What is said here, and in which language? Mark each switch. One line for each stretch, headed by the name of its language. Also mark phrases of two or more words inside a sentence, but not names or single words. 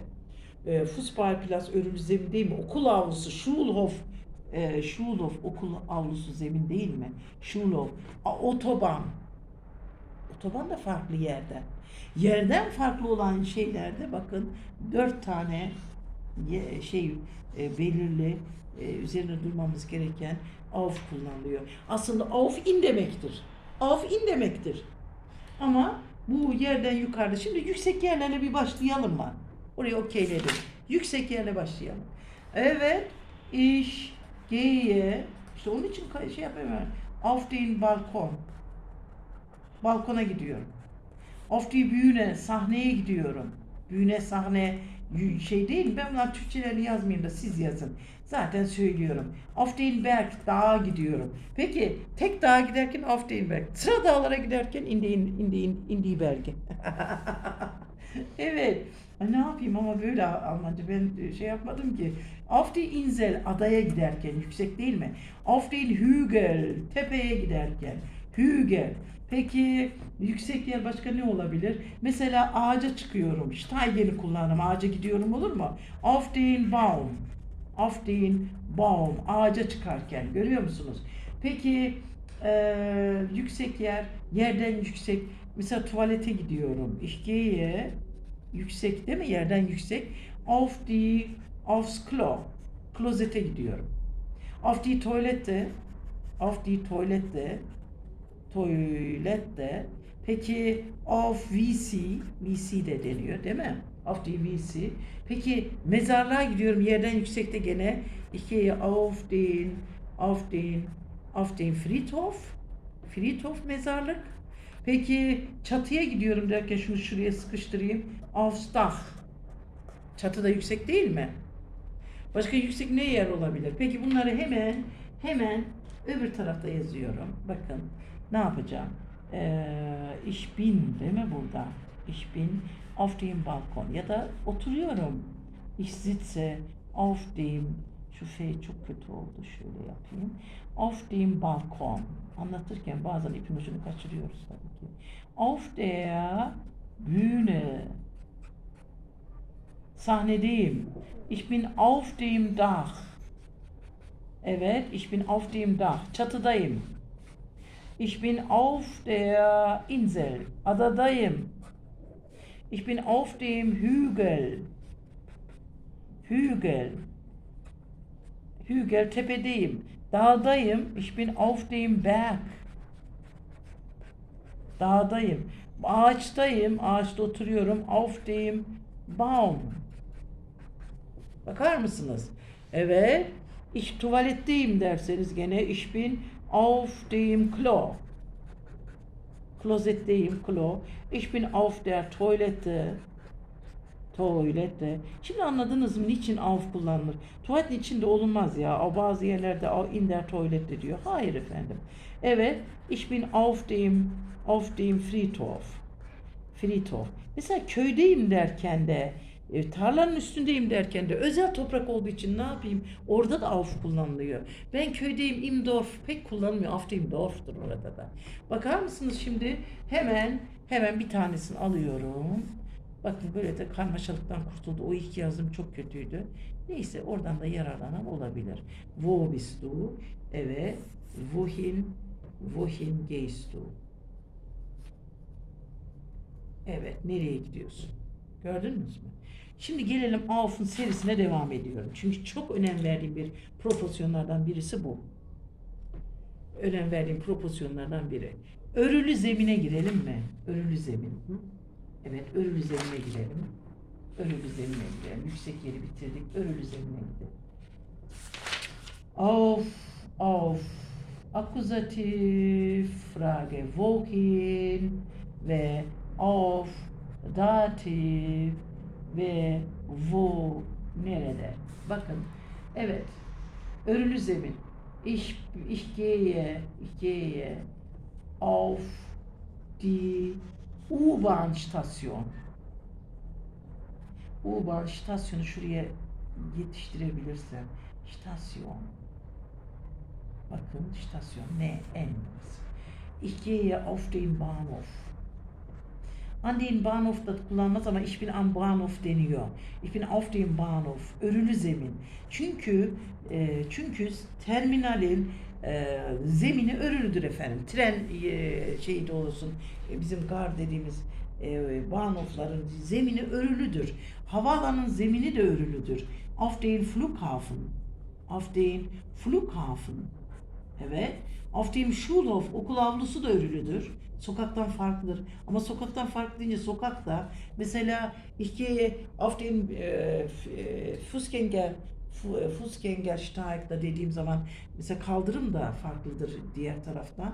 Turkish: Fußballplatz örülü zemin değil mi? Okul avlusu, Schulhof okul avlusu zemin değil mi? Schulhof, otoban. Otoban da farklı yerden. Yerden farklı olan şeylerde bakın 4 tane belirli üzerine durmamız gereken auf kullanılıyor. Aslında auf in demektir. Auf in demektir. Ama bu yerden yukarıda. Şimdi yüksek yerlerle bir başlayalım mı? Orayı okeyledim. Yüksek yerle başlayalım. Evet.
German: Ich gehe.
Turkish: İşte onun için şey yapamıyorum.
German: Auf den Balkon.
Turkish: Balkona gidiyorum.
German: Auf die Bühne.
Turkish: Sahneye gidiyorum. Bühne, sahne şey değil mi? Ben bunlar Türkçelerini yazmayayım da siz yazın. Zaten söylüyorum.
German: Auf den Berg.
Turkish: Dağa gidiyorum. Peki tek dağa giderken
German: auf den Berg.
Turkish: Sıra dağlara giderken
German: in die Berge.
Turkish: Evet. Ay, ne yapayım ama böyle Almanca ben şey yapmadım ki.
German: Auf die Insel
Turkish: adaya giderken yüksek değil mi?
German: Auf den Hügel
Turkish: tepeye giderken
German: Hügel.
Turkish: Peki yüksek yer başka ne olabilir? Mesela ağaca çıkıyorum. Steigen'i kullanırım. Ağaca gidiyorum olur mu?
German: Auf den Baum. Auf den Baum.
Turkish: Ağaca çıkarken. Görüyor musunuz? Peki yüksek yer. Yerden yüksek. Mesela tuvalete gidiyorum.
German: Ich gehe
Turkish: yüksek değil mi? Yerden yüksek.
German: Aufs Klo.
Turkish: Klozete gidiyorum.
German: Auf die Toilette. Auf die Toilette.
Turkish: Tuvalette. Peki
German: auf WC.
Turkish: WC de deniyor değil mi?
German: Auf die WC.
Turkish: Peki mezarlığa gidiyorum yerden yüksekte gene.
German: Ich gehe auf den Friedhof.
Turkish: Friedhof mezarlık. Peki çatıya gidiyorum derken şunu şuraya sıkıştırayım.
German: Aufs Dach.
Turkish: Çatı da yüksek değil mi? Başka yüksek ne yer olabilir? Peki bunları hemen öbür tarafta yazıyorum. Bakın ne yapacağım?
German: Ich bin
Turkish: değil mi burada?
German: Ich bin auf dem Balkon.
Turkish: Ya da oturuyorum.
German: Ich sitze auf dem.
Turkish: Şu şey çok kötü oldu. Şöyle yapayım.
German: Auf dem Balkon.
Turkish: Anlatırken bazen ipin ucunu kaçırıyoruz tabii ki.
German: Auf der Bühne. Sahnedeyim. Ich bin auf dem Dach. Evet, ich bin auf dem Dach. Çatıdayım. Ich bin auf der Insel. Adadayım. Ich bin auf dem Hügel.
Turkish: Hügel. Hügel tepedeyim.
German: Dağdayım. Ich bin auf dem Berg.
Turkish: Dağdayım. Ağaçtayım. Ağaçta oturuyorum.
German: Auf dem Baum.
Turkish: Bakar mısınız? Evet. Ich tuvaletteyim derseniz gene
German: ich bin auf dem Klo.
Turkish: Klozetteyim, Klo.
German: Ich bin auf der Toilette.
Turkish: Tuvalette. Şimdi anladınız mı niçin auf kullanılır? Tuvaletin içinde olunmaz ya. O bazı yerlerde
German: in der Toilette
Turkish: diyor. Hayır efendim. Evet.
German: Ich bin auf dem Friedhof. Friedhof.
Turkish: Mesela köydeyim derken de tarlanın üstündeyim derken de özel toprak olduğu için ne yapayım? Orada da auf kullanılıyor. Ben köydeyim
German: im Dorf
Turkish: pek kullanılmıyor.
German: Auf dem Dorf'tur
Turkish: orada da. Bakar mısınız şimdi? Hemen bir tanesini alıyorum. Bakın böyle de karmaşalıktan kurtuldu. O ilk yazım çok kötüydü. Neyse oradan da yararlanan olabilir.
German: Wo bist du? Evet. Wohin gehst du?
Turkish: Evet. Nereye gidiyorsun? Gördünüz mü? Şimdi gelelim auf'un serisine devam ediyorum. Çünkü çok önem verdiğim bir proporsiyonlardan birisi bu. Önem verdiğim proporsiyonlardan biri. Örülü zemine girelim mi? Örülü zemin. Evet, örülü zemine girelim. Örülü zemine girelim. Yüksek yeri bitirdik. Örülü zemine gidelim. Auf. Akuzatif,
German: Frage wohin
Turkish: ve auf, datif ve wo, nerede? Bakın, evet, örülü zemin.
German: Ich gehe auf die U-Bahn Station.
Turkish: U-Bahn stasyonu şuraya yetiştirebilirsem. Stasyon. Bakın stasyon ne? En.
German: Ich gehe auf den Bahnhof. An den Bahnhof
Turkish: da kullanmaz ama
German: ich bin am Bahnhof
Turkish: deniyor.
German: Ich bin auf dem Bahnhof.
Turkish: Örülü zemin. Çünkü terminalin zemini örülüdür efendim. Tren şeyde olsun, bizim gar dediğimiz Bahnhofların zemini örülüdür. Havaalanının zemini de örülüdür.
German: Auf den Flughafen. Auf den Flughafen. Evet. Auf dem Schulhof,
Turkish: okul avlusu da örülüdür. Sokaktan farklıdır. Ama sokaktan farklı deyince sokakta mesela
German: ich gehe auf den Fußgängersteig'da
Turkish: dediğim zaman mesela kaldırım da farklıdır diğer taraftan.